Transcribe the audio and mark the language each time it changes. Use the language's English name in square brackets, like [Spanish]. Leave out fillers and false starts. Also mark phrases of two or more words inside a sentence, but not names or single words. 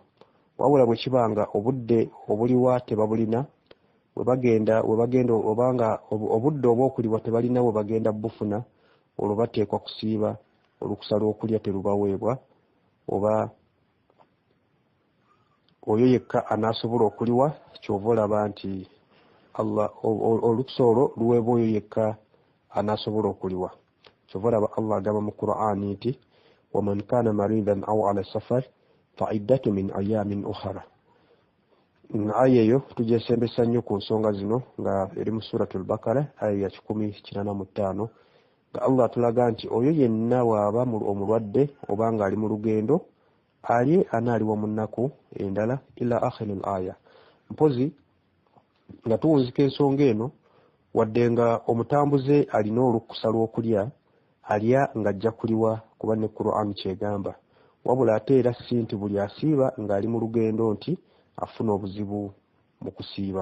[Ganda] Wabula bwe kibanga obudde obuliwa tebabulina we bagenda obanga obudde oba okuliwa tebalina we bagenda bufuna, olwo bateekwa kusiiba olukusa lw'okulya terubaweebwa, oba oyo yekka anaasobola okuliwa kyova olaba nti olukusa olwo luweebwa oyo yekka anaasobola okuliwa. Kyova olaba Allah agamba mu Qur'ani nti [Arabic] ومن كان مريضا أو على سفر فعدة من أيام أخر. [Ganda] Aya eyo tugyesembesa nnyo ku nsonga zino nga eri mu suratul Bakara aya ya 185 nga Allah atulaga nti oyo yenna waaba omulwadde oba nga ali mu lugendo alye anaaliwa mu nnaku endala [Arabic] إلى آخر الآية. [Ganda] Mpozi nga tuwunzika ensonga eno wadde nga omutambuze alina olukusa lw'okulya alya ng'ajja kuliwa kuba ne Qur'an kyegamba, wabula ate era si nti buli asiiba ng'ali mu lugendo nti afuna obuzibu mu kusiiba.